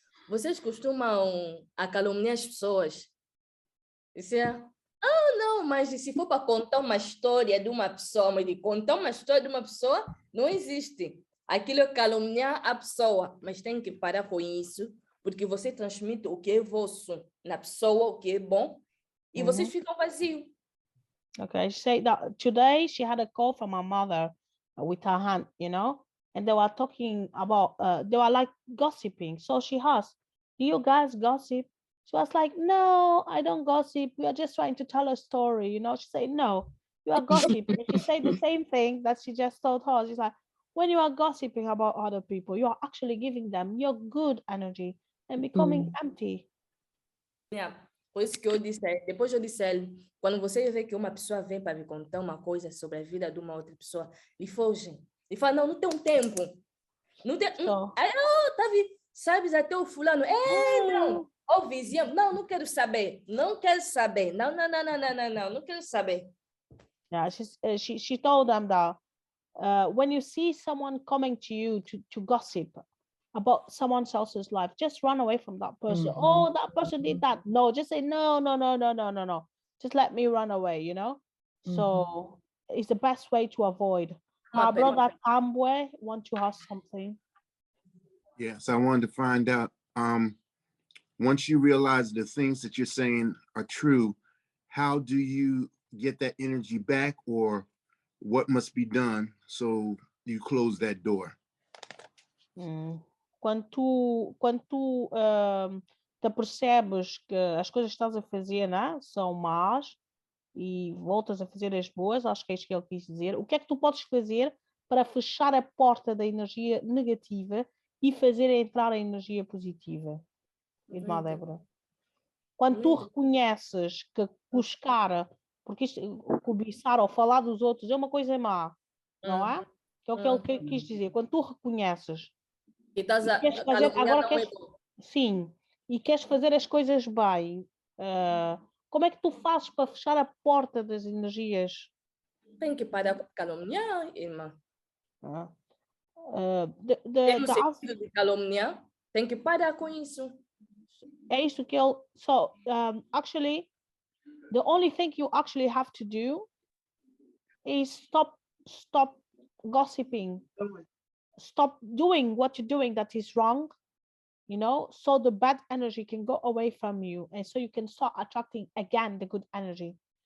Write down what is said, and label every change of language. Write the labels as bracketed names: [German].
[Portuguese] Vocês costumam caluniar as pessoas? Disse, não, mas se for para contar uma história de uma pessoa, mas de contar uma história de uma pessoa, não existe. Aquilo é caluniar a pessoa, mas tem que parar com isso, porque você transmite o que é vosso na pessoa, o que é bom, e vocês ficam vazios. [English] Okay, she said that today she had a call from her mother with her aunt, you know, and they were talking about, they were like gossiping. So she asked, do you guys gossip? She was like, no, I don't gossip. We are just trying to tell a story, you know. She said, no, you are gossiping. She said the same thing that she just told her. She's like, when you are gossiping about other people, you are actually giving them your good energy and becoming empty. Yeah. [Portuguese] Por isso que eu disse, depois eu disse a ele, quando você vê que uma pessoa vem para me contar uma coisa sobre a vida de uma outra pessoa, lhe foge. E fala, não tem um tempo. Não tem... sabes até o fulano. Não. O vizinho. Não quero saber. Não quero saber. Não quero saber. [English] Yeah, she told them that when you see someone coming to you to gossip about someone else's life, just run away from that person. Oh, that person did that. No, just say no. Just let me run away, you know? So it's the best way to avoid. My brother Tambwe want to ask something. Yes, I wanted to find out, once you realize the things that you're saying are true, how do you get that energy back, or what must be done so you close that door? [Portuguese] Quando tu te percebes que as coisas que estás a fazer, né, são más e voltas a fazer as boas, acho que é isso que ele quis dizer. O que é que tu podes fazer para fechar a porta da energia negativa e fazer entrar a energia positiva? Irmã Débora. Quando tu reconheces que buscar, porque isto, cobiçar ou falar dos outros é uma coisa má, não é? Que é o que ele quis dizer. Quando tu reconheces e queres fazer, agora sim, e queres fazer as coisas bem, como é que tu fazes para fechar a porta das energias? Tem que parar com caluniar, irmã. De caluniar, tem que parar com isso. É isso que ele... [English] So, actually, the only thing you actually have to do is stop gossiping. Stop doing what you're doing that is wrong, you know, so the bad energy can go away from you, and so you can start attracting again the good energy.